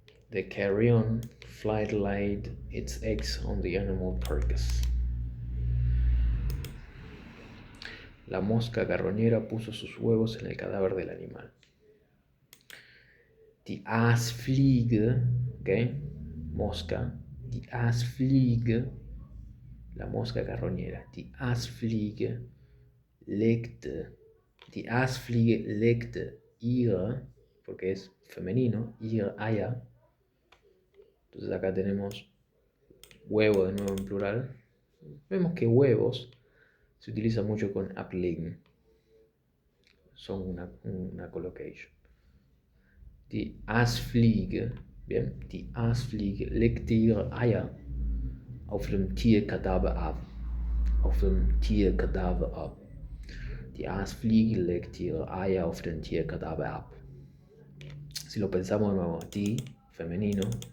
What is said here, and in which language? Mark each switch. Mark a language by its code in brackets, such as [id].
[en] The carrion fly laid its eggs on the animal carcass. [es] La mosca carroñera puso sus huevos en el cadáver del animal. [de] Die Aasfliege, ¿ok? Mosca. [es] Die Aasfliege, la mosca carroñera. [de] Die Aasfliege legte ihre, [es] porque es femenino, [de] ihre Eier. [es] Entonces acá tenemos huevo de nuevo en plural. Vemos que huevos se utiliza mucho con ablegen. Son una collocation. [de] Die Aasfliege, bien, die Aasfliege legte ihre Eier auf dem Tierkadaver ab. Die Aasfliege legt ihre Eier auf den Tierkadaver ab. [es] Si lo pensamos de nuevo, die, femenino,